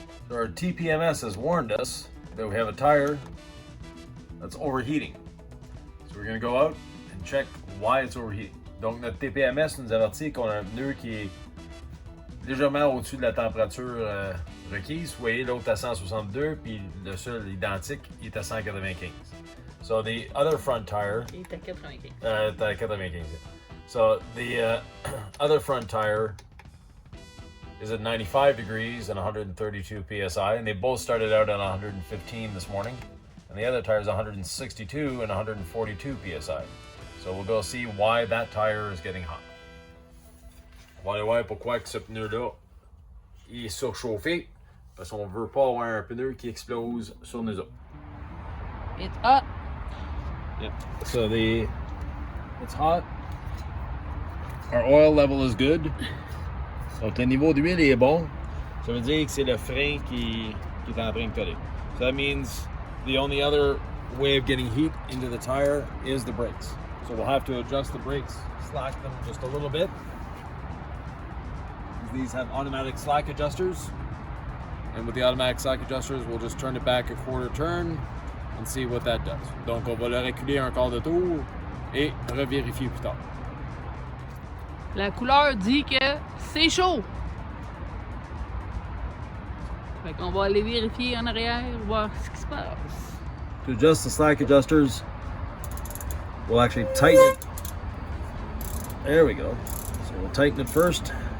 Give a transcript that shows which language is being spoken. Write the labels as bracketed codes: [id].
[en] our TPMS has warned us that we have a tire that's overheating. So we're going to go out and check why it's overheating. [fr] Donc notre TPMS nous avertit qu'on a un pneu qui est légèrement au-dessus de la température requise. Vous voyez, l'autre à 162, puis le seul identique, il est à 195. [en] So the other front tire... [fr] Il est à 95. À 95. [en] So the other front tire is at 95 degrees and 132 psi, and they both started out at 115 this morning. And the other tire is 162 and 142 psi. So we'll go see why that tire is getting hot. [fr] On va aller voir pourquoi que ce pneu-là est surchauffé, parce qu'on veut pas avoir un pneu qui explose sur nous autres. [en] It's hot. Yep. So it's hot. Our oil level is good. [fr] Donc le niveau d'huile est bon. Ça veut dire que c'est le frein qui est en train de coller. [en] So that means the only other way of getting heat into the tire is the brakes. So we'll have to adjust the brakes, slack them just a little bit. These have automatic slack adjusters. And with the automatic slack adjusters, we'll just turn it back a quarter turn and see what that does. [fr] Donc on va le reculer un quart de tour et revérifier plus tard. La couleur dit que c'est chaud. Fait qu'on va aller vérifier en arrière, voir ce qui se passe. [en] To adjust the slack adjusters, we'll actually tighten it. There we go. So we'll tighten it first.